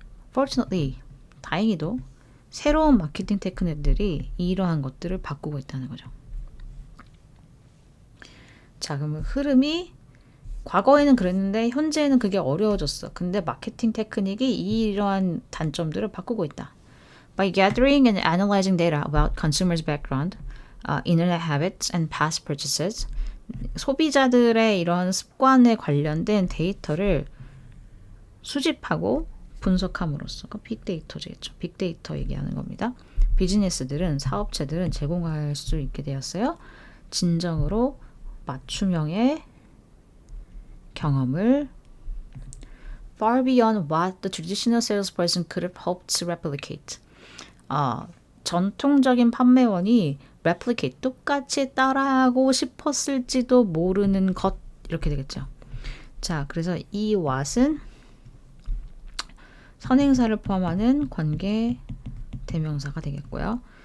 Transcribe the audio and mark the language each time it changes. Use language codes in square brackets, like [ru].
[ko] Fortunately, 다행히도 새로운 마케팅 테크닉들이 이러한 것들을 바꾸고 있다는 거죠. 자, 그러면 흐름이 과거에는 그랬는데 현재는 그게 어려워졌어. 근데 마케팅 테크닉이 이러한 단점들을 바꾸고 있다. [en] By gathering and analyzing data about consumers' background, internet habits and past purchases, [ko] 소비자들의 이런 습관에 관련된 데이터를 수집하고 분석함으로써 빅데이터겠죠. 빅데이터 얘기하는 겁니다. 비즈니스들은, 사업체들은 제공할 수 있게 되었어요. 진정으로 맞춤형의 경험을 [en] far beyond what the traditional salesperson could have hoped to replicate. [ko] 전통적인 판매원이 replicate, 똑같이 따라하고 싶었을지도 모르는 것 이렇게 되겠죠. 자, 그래서 이 what은 선행사를 포함하는 관계 대명사가 되겠고요.